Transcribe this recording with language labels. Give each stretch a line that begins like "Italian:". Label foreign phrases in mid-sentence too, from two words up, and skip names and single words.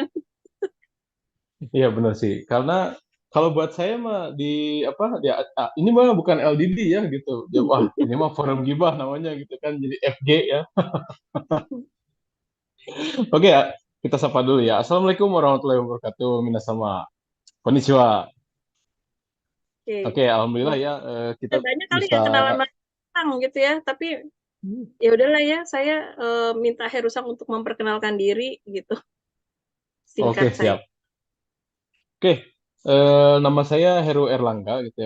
Indonesian: Iya benar sih. Karena kalau buat saya mah di apa ya ini mah bukan LDD ya gitu. Ya, wah, ini mah forum gibah namanya gitu kan jadi FG ya. Oke ya, kita sapa dulu ya.
Arabic: السلام عليكم ورحمة الله وبركاته.
Indonesian: Minasama. Konnichiwa. Oke. Oke, alhamdulillah ya kita Banyak kali bisa. yang kenalan Sang gitu ya, tapi ya udahlah ya, saya minta Herusang untuk memperkenalkan diri gitu, Oke, singkat saja. siap. Oke, nama saya Heru Erlangga gitu ya.